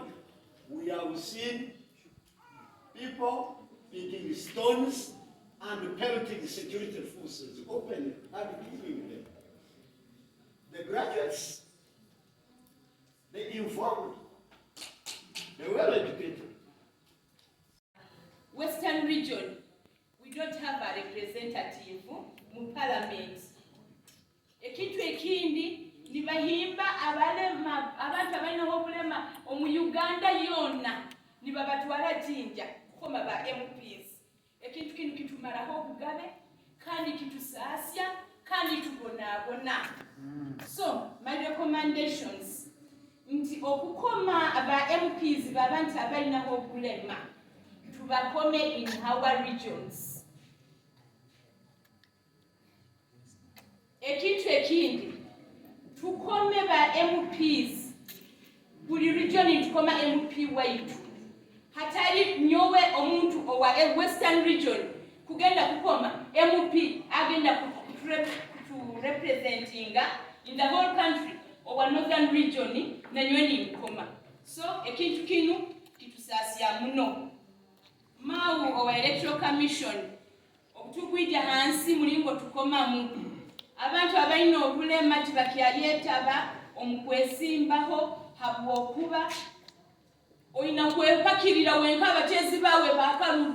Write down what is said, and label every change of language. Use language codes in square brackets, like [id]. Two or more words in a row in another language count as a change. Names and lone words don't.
[en] We have seen people picking stones and pelting security forces openly and killing them. The graduates, the informed, the well-educated. Western region, we don't have a representative in parliament. [ttj] Ekintu ekindi nibahimba abalema abantu abalina obulema omu Uganda yonna nibabatwala jinja kukoma ba MPs. Ekintu kino kitumalaho obugabe kandi kitusaasya kandi tubonaabona. [en] So my recommendations [ttj] nti okukoma aba MPs babantu abalinaho obulema tubakome [en] in our regions. [ttj] Ekintu ekindi tukome ba MPs buli region tukoma MP waitu. Hatari nyowe omuntu owa Western region kugenda kukoma MP agenda [en] to representing in the whole country [ttj] owa Northern region na nyweni nkoma. So ekintu kinu kitusasya muno. Mau owa Electoral Commission okutukwija hansi mulingo tukoma mu abantu abalina obulema tibakyayetaba omukwesimbaho habwokuba oyina kwepakirira wenka abakyezi bawe bakalulu.